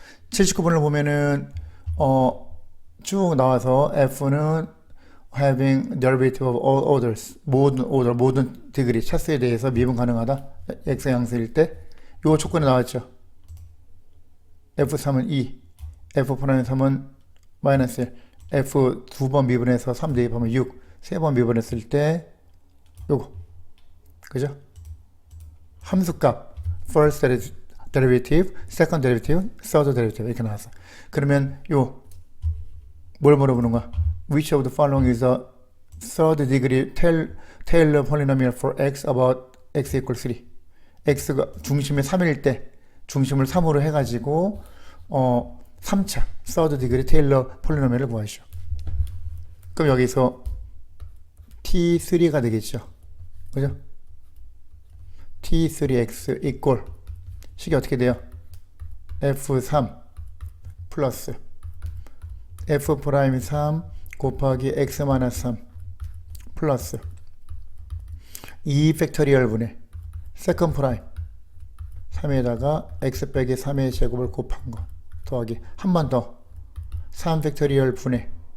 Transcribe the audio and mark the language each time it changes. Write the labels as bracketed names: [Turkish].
[Korean] 79번을 보면은 쭉 나와서 F는 [English] having derivative of all orders, [Korean] 모든 디그리, 차수에 대해서 미분 가능하다. X 양수일 때 요 조건이 나왔죠. F3은 2, F'3은 마이너스 1, F 2번 미분해서 3 대입하면 6, 3번 미분했을 때 요거, 그죠? 함수값 [English] first derivative, second derivative, third derivative [Korean] 이렇게 나왔어. 그러면 요 뭘 물어보는 거야? [English] Which of the following is a third degree Taylor polynomial for x about x equals 3? [Korean] x가 중심이 3일 때 중심을 3으로 해가지고 3차 third degree Taylor polynomial을 구하시오. 그럼 여기서 t3가 되겠죠. 그죠? t3x equal 식이 어떻게 돼요? f3 플러스 f'3 곱하기 x-3 플러스 2 팩토리얼 분의 세컨 프라임 3에다가 x 빼기 3의 제곱을 곱한 거 더하기 한 번 더 3 팩토리얼 분의